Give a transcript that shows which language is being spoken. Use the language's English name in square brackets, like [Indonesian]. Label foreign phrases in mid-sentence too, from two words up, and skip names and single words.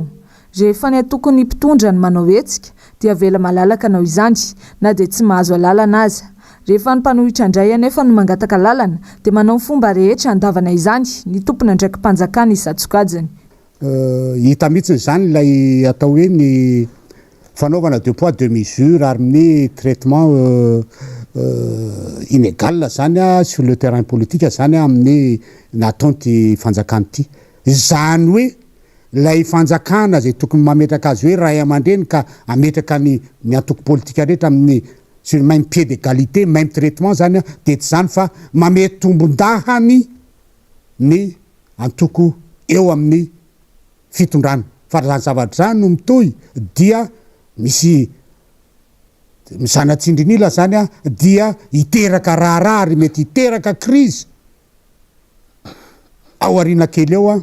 [Malagasy] Rehefa ny tokony mpitondra ny manao hetsika dia vela malalaka nao izany na dia tsy mahazo lalana aza. Rehefa ny mpanohitra indray anefa no mangataka lalana dia manao fomba rehetra andavana izany ny tompona ndraiky mpanjakana isatsokajany. Hita mihitsiny zany ilay atao hoe ny fanaovana [French] deux poids deux mesures [Malagasy] ary ny [French] traitement inégal [Malagasy] zany [French] sur le terrain politique [Malagasy] zany amin'ny nataonty fanjakana ity. Zany hoe lay fanjakana zay tokony mametraka azy hoe ray aman-dreny ka ametraka ny antoko politika rehetra amin'ny [French] sur le même pied d'égalité même traitement [Malagasy] zany dia tsy zany fa mamety tombondahany ny antoko eo amin'ny fitondrana fa zany zavatra zany no mitohy dia misy misanatsindrinila zany dia hiteraka raharaha ary mety hiteraka crise ao arina kely eo